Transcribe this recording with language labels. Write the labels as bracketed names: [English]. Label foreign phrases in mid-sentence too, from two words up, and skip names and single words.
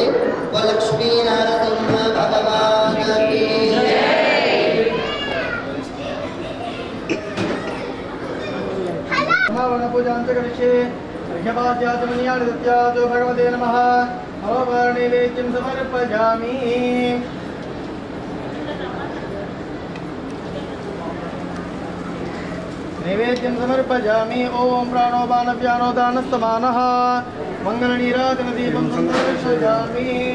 [Hindi] लक्ष्मी नरसिंह भगवान की [Sanskrit] भगवते नमः. नैवेद्यं समर्पयामि. नैवेद्यं समर्पयामि. ओम प्राणो बाणव्यानो दानस्तमानः मंगलनीराजनदीपं समर्पयामि.